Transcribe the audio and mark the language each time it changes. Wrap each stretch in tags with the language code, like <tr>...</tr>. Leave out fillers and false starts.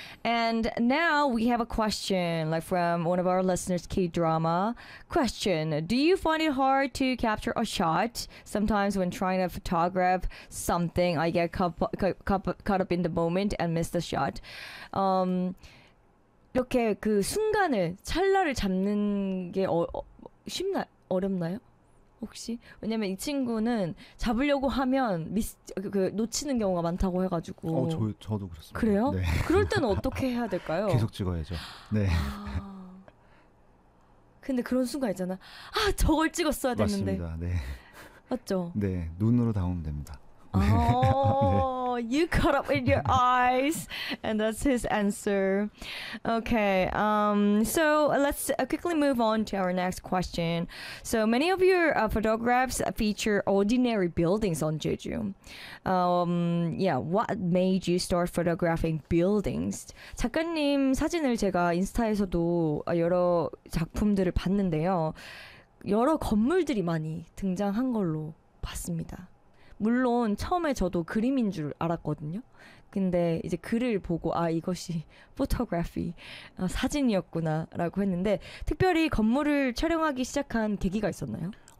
<en>And now we have a question like from one of our listeners, K-Drama. Question, do you find it hard to capture a shot? Sometimes when trying to photograph something, I get caught up in the moment and miss the shot.</en> <ko>이렇게 그 순간을 찰나를 잡는 게 쉽나 어렵나요? 혹시 왜냐면 이 친구는 잡으려고 하면 그 놓치는 경우가 많다고 해가지고. 저도 그렇습니다. 그래요? 네. 그럴 때는 어떻게 해야 될까요? 계속 찍어야죠. 네. 근데 그런 순간 있잖아. 아 저걸 찍었어야 됐는데. 맞습니다. 네. 맞죠? 네. 눈으로 담으면 됩니다. 네.</ko> <en>You caught up in your eyes, and that's his answer. Okay, so let's quickly move on to our next question. So many of your photographs feature ordinary buildings on Jeju. Yeah, what made you start photographing buildings?</en> <ko>작가님 사진을 제가 인스타에서도 여러 작품들을 봤는데요. 여러 건물들이 많이 등장한 걸로 봤습니다. 물론 처음에 저도 그림인 줄 알았거든요. 근데 이제 글을 보고 아 이것이 포토그래피 사진이었구나 라고 했는데 특별히 건물을 촬영하기 시작한 계기가 있었나요?</ko>